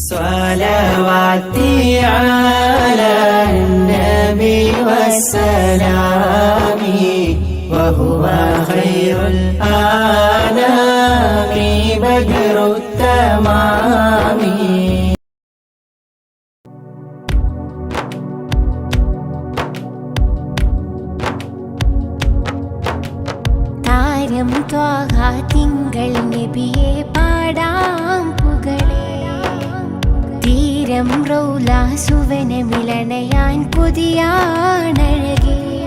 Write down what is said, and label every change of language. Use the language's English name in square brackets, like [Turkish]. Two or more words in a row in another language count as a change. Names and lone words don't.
[Arabic] صلواتي على النبي والسلام وهو خير الآنام بدر التمام. [Malayalam] താരം ത്വാഹ തിങ്കൾ നബിയെ പാടാം പുകളേ, തീരം റൗല സുവനമിളണയാൻ പുതിയാണഴകേ.